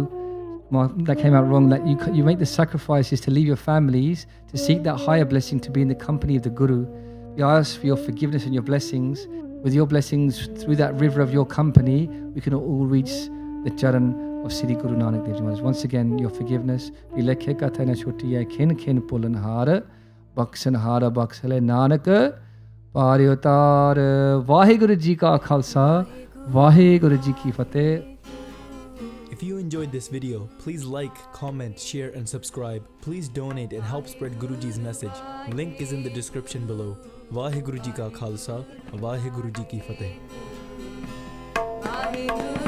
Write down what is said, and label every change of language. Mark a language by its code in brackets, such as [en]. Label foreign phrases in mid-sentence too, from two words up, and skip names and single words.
[en] Well, that came out wrong. That you make the sacrifices to leave your families, to seek that higher blessing, to be in the company of the Guru. We ask for your forgiveness and your blessings. With your blessings, through that river of your company, we can all reach the charan of Sri Guru Nanak Dev Ji Maharaj. Once again, your forgiveness. [pa] ਬਿਲੇਖੈ ਕਤਹਿ ਨ ਛੂਟੀਐ, ਖਿਨੁ ਖਿਨੁ ਭੂਲਨਹਾਰ, ਬਖਸਨਹਾਰ ਬਖਸਿ ਲੈ ਨਾਨਕ, ਪਾਰਿ ਉਤਾਰ. ਵਾਹਿਗੁਰੂ ਜੀ ਕਾ ਖ਼ਾਲਸਾ, ਵਾਹਿਗੁਰੂ ਜੀ ਕੀ ਫ਼ਤਹਿ. [en] If you enjoyed this video, please like, comment, share and subscribe. Please donate and help spread Guruji's message. Link is in the description below. [pa] ਵਾਹਿਗੁਰੂ ਜੀ ਕਾ ਖ਼ਾਲਸਾ, ਵਾਹਿਗੁਰੂ ਜੀ ਕੀ ਫ਼ਤਹਿ.